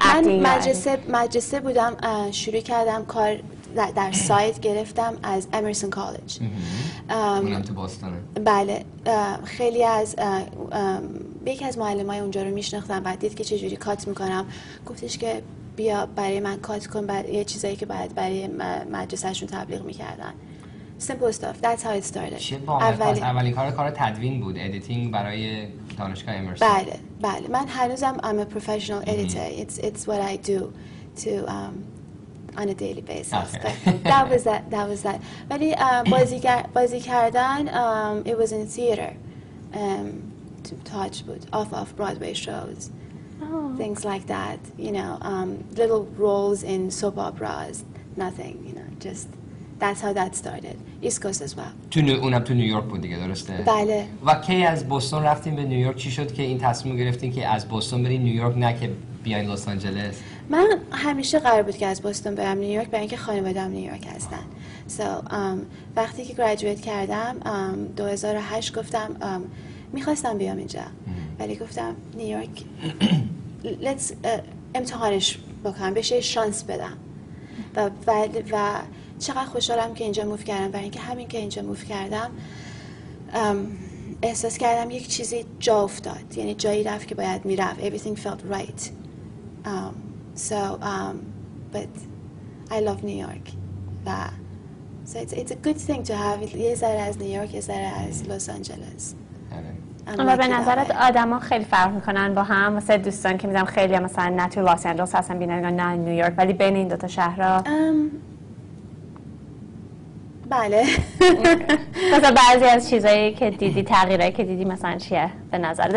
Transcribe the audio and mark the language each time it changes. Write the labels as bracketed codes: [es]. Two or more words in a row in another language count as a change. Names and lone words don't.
[fa] من مدرسه بودم، شروع کردم کار در سایت گرفتم از امرسون کالج. اونم تو بوستونه. بله. خیلی از یکی از معلمای اونجا رو میشناختم و دید که چجوری کات میکنم، گفتش که بیا برای من کات کن، یه چیزایی که باید برای مدرسهشون تبلیغ میکردن. [en] Simple stuff. That's how it started. [fa] چه باحال. اولین کار تدوین بود، ادیتینگ برای دانشگاه امرسون. بله. من هنوزم [en] I'm a professional editor. It's what I do to on a daily basis. That was that. [fa] ولی بازی کردن [en] it was in theater. Touch بود off Broadway shows. Things like that, little roles in soap operas, nothing, just that's how that started. East Coast as well. [fa] اونم تو نیویورک بود دیگه، درسته؟ بله. و کی از بوستون رفتین به نیویورک؟ چی شد که این تصمیم گرفتین که از بوستون برین نیویورک نه که بیاین لس آنجلس؟ من همیشه قرار بود که از بوستون برم نیویورک برای اینکه خانواده‌ام نیویورک هستن. وقتی که گریجویت کردم 2008 گفتم میخواستم بیام اینجا، ولی گفتم نیویورک امتحانش بکنم، بشه شانس بدم و چقدر خوشحالم که اینجا موو کردم، برای اینکه همین که اینجا موو کردم احساس کردم یک چیزی جا افتاد، یعنی جایی رفت که باید میرفت. [en] Everything felt right. But I love New York. So it's a good thing to have [fa] یه ذره از نیویورک، یه ذره از لس آنجلس. و به نظرت آدما خیلی فرق میکنن با هم؟ مثلا دوستان که میذارم خیلی مثلا نه تو لس آنجلس هستن بینن نه نیویورک، ولی بین این دو تا شهرها بله. مثلا بعضی از چیزایی که دیدی، تغییرایی که دیدی مثلا چیه به نظرت؟